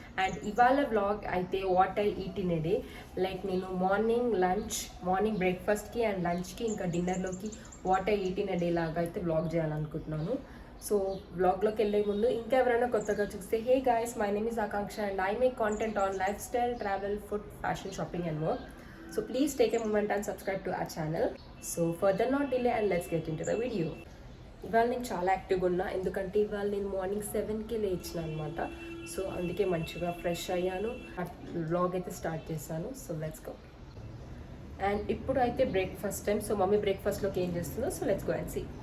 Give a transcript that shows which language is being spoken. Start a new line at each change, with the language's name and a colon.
Telugu: And ఇవాళ vlog అయితే
English: What I eat in a day.
Telugu: Like నేను మార్నింగ్ బ్రేక్ఫాస్ట్కి అండ్ లంచ్కి ఇంకా డిన్నర్లోకి what I eat in ఏ day లాగా అయితే వ్లాగ్ చేయాలనుకుంటున్నాను. సో వ్లాగ్లోకి వెళ్ళే ముందు ఇంకా ఎవరైనా కొత్తగా చూస్తే
English: Hey guys, my name is Akanksha and I make content on lifestyle, travel, food, fashion, shopping and work. So please take a moment and subscribe to our channel. So further not delay and let's get into the video.
Telugu: ఇవాళ నేను చాలా యాక్టివ్గా ఉన్నా, ఎందుకంటే ఇవాళ నేను morning 7కి లేచిన అనమాట. సో అందుకే మంచిగా ఫ్రెష్ అయ్యాను, వ్లాగ్ అయితే స్టార్ట్ చేశాను.
English: So let's go.
Telugu: అండ్ ఇప్పుడు అయితే బ్రేక్ఫాస్ట్ టైం. సో మమ్మీ బ్రేక్ఫాస్ట్లోకి ఏం చేస్తుందో,
English: So let's go and see.